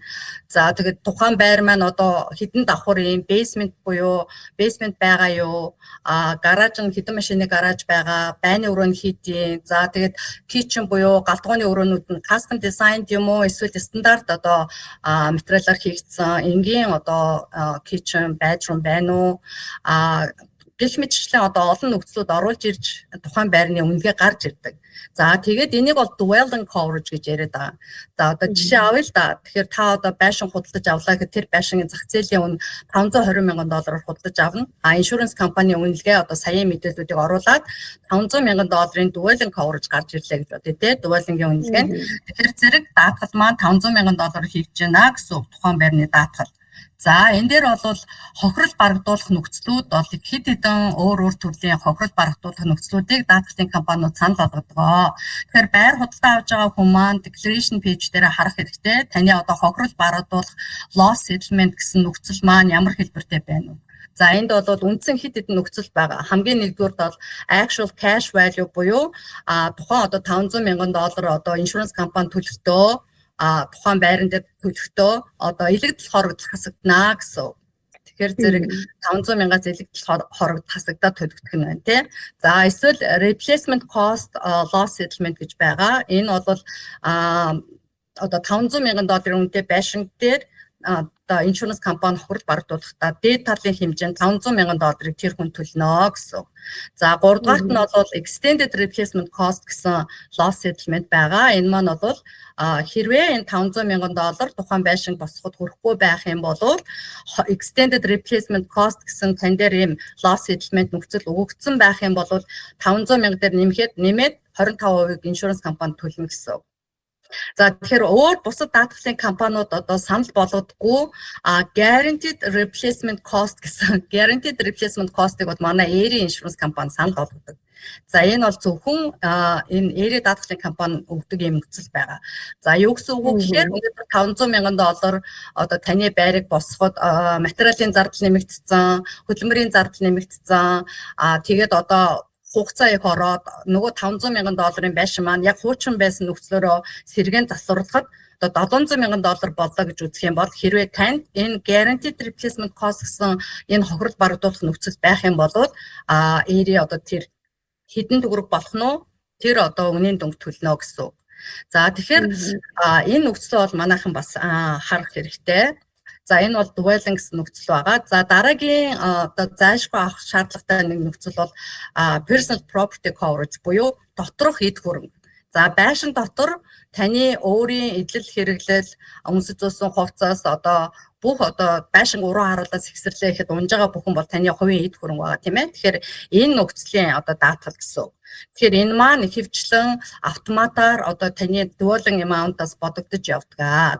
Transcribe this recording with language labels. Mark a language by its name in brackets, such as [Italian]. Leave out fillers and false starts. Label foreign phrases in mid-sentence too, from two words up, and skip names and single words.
[Mongolian] За тэгээд тухайн байр маань одоо хэдэн давхар юм, basement буюу basement байгаа юу, гараж нь хэдэн машины гараж байгаа, байрны өрөө нь хэдийн. За тэгээд kitchen буюу галтгооны өрөөнүүд нь [English] custom design [Mongolian] юм уу, эсвэл стандарт одоо материалаар хийгдсэн энгийн одоо [English] kitchen, bedroom [Mongolian] байна уу, гэх мэтчлэн одоо олон нөхцлүүд оруулж ирж тухайн байрны үнэлгээ гарч ирдэг. За тэгээд энийг бол [English] dwelling coverage [Mongolian] гэж яриад байгаа. За одоо жишээ авъя л да. Тэгэхээр та одоо байшин худалдаж авлаа гэхэд тэр байшингийн зах зээлийн үн $520 мянган худалдаж авна. Insurance компани үнэлгээ одоо саяын мэдээллүүдийг оруулаад $500 мянган [English] dwelling coverage [Mongolian] гарч ирлээ гэж бодъё те. Dwelling-ийн үнэлгээ нь. Тэгэхээр зэрэг даатгал маань $500 мянган хийгдэж байна гэсэн тухайн байрны даатгал. За энэ дээр бол хохирол барагдуулах нөхцлүүд бол хэд хэдэн өөр төрлийн хохирол барагдуулах нөхцлүүдийг даатгалын компаниуд санал болгодог. Тэгэхээр байр худалдаа авж байгаа хүн маань [English] declaration page [Mongolian] дээр харах хэрэгтэй. Таны одоо хохирол барагдуулах [English] loss settlement [Mongolian] гэсэн нөхцөл маань ямар хэлбэртэй байна вэ? За энд бол үндсэн хэд хэдэн нөхцөл байгаа. Хамгийн нэгдүгээр бол [English] actual cash value [Mongolian] буюу тухайн одоо $500 мянган одоо insurance компани төлөлтөө тухайн байран дээр төлөхдөө одоо илэгдэл хорогдол хасагдана гэсэн. Тэгэхээр зэрэг 500 мянгаас илэгдэл хорогдол хасагдаад төлөгдөх нь байна тий. За эсвэл [English] replacement cost loss settlement [Mongolian] гэж байгаа. Энэ бол одоо $500 мянган үнэтэй байшин дээр одоо insurance компани хурал барагдуулахдаа дээд талын хэмжээнд $500 мянган тэр хүн төлнө гэсэн. За 3 дугаарт нь бол [English] extended replacement cost [Mongolian] гэсэн [English] loss settlement [Mongolian] байгаа. Энэ маань бол хэрвээ энэ $500 мянган тухайн байшинг босгоход хүрэхгүй байх юм бол [English] extended replacement cost [Mongolian] гэсэн тань дээр ийм [English] loss settlement [Mongolian] нөхцөл өгөгдсөн байх юм бол $500 мянга дээр нэмээд 25% insurance компани төлнө гэсэн. За тэгэхээр өөр бусад даатгалын компаниуд одоо санал болгодоггүй [English] guaranteed replacement cost [Mongolian] гэсэн [English] guaranteed replacement cost- [Mongolian] ыг бол манай Eri insurance компани санал болгодог. За энэ бол зөвхөн энэ Eri даатгалын компани өгдөг юм нөхцөл байгаа. За юу гэсэн үг вэ гэхээр өнөөдөр $500 мянган одоо таны байрыг босгоход материалын зардал нэмэгдсэн, хөдөлмөрийн зардал нэмэгдсэн, тэгээд одоо хугацаа их ороод нөгөө $500 мянган байшин маань яг хуучин байсан нөхцлөөрөө сэргээн засварлахад одоо $700 мянган боллоо гэж үзэх юм бол хэрвээ танд энэ [English] guaranteed replacement cost [Mongolian] гэсэн энэ хохирол барагдуулах нөхцөл байх юм бол Eri одоо тэр хэдэн төгрөг болох нь тэр одоо үнийн дүнг төлнө гэсэн. За тэгэхээр энэ нөхцөл бол манайхан бас харах хэрэгтэй. За энэ бол dwelling гэсэн нөхцөл байгаа. За дараагийн одоо зайлшгүй авах шаардлагатай нэг нөхцөл бол [English] personal property coverage [Mongolian] буюу доторх эд хөрөнгө. За байшин дотор таны өөрийн эдлэл хэрэглэл өмсөж зуусан хувцас одоо бүх одоо байшин уруу харуулаас ихсэрлээ гэхэд унж байгаа бүхэн бол таны хувийн эд хөрөнгө байгаа тийм ээ. Тэгэхээр энэ нөхцөлийн одоо даатгал гэсэн. Тэгэхээр энэ маань ихэвчлэн автоматар одоо таны дуулан amount-аас бодогдож явдаг.